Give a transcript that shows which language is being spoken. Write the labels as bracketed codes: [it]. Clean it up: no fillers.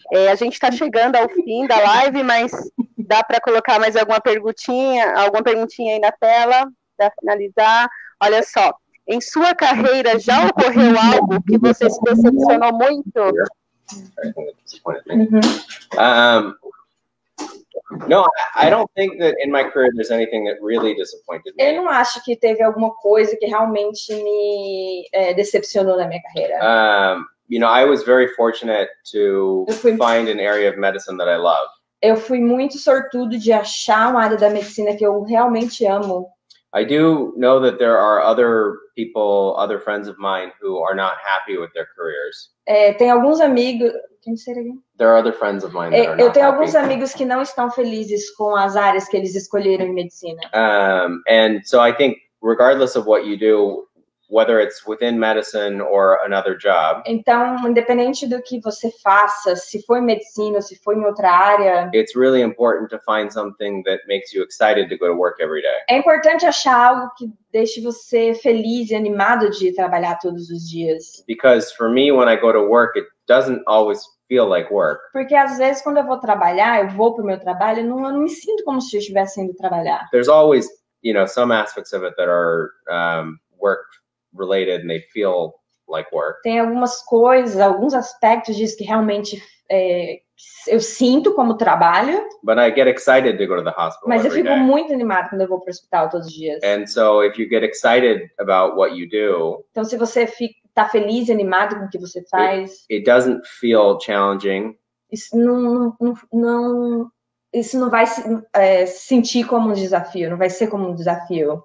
[pt] A gente está chegando ao fim da live, mas dá para colocar mais alguma perguntinha aí na tela para finalizar. Olha só, em sua carreira já ocorreu algo que você se decepcionou muito? [en] No, I don't think that in my career there's anything that really disappointed me. [pt] Eu não acho que teve alguma coisa que realmente me decepcionou na minha carreira. [en] You know, I was very fortunate to find an area of medicine that I love. [pt] Eu fui muito sortudo de achar uma área da medicina que eu realmente amo. [en] I do know that there are other people, other friends of mine who are not happy with their careers. [pt] Tem alguns amigos... [en] Can you say it again? There are other friends of mine that are not [pt] Eu tenho [en] happy. [pt] alguns amigos que não estão felizes com as áreas que eles escolheram em medicina. [en] And so I think regardless of what you do, whether it's within medicine or another job, [pt] então, independente do que você faça, se for em medicina ou se for em outra área, [en] it's really important to find something that makes you excited to go to work every day. [pt] É importante achar algo que deixe você feliz e animado de trabalhar todos os dias. [en] Because for me, when I go to work, it doesn't always feel like work. [pt] Porque às vezes quando eu vou trabalhar, eu vou para o meu trabalho, eu não me sinto como se eu estivesse indo trabalhar. [en] There's always, you know, some aspects of it that are work related and they feel like work. [pt] Tem algumas coisas, alguns aspectos disso que realmente eu sinto como trabalho. [en] But I get excited to go to the hospital. [pt] Mas eu fico [en] day. [pt] muito animado quando eu vou para o hospital todos os dias. [en] And so if you get excited about what you do, [pt] então se você está feliz e animado com o que você faz, [en] it doesn't feel challenging. [pt] Isso não vai se sentir como um desafio, não vai ser como um desafio.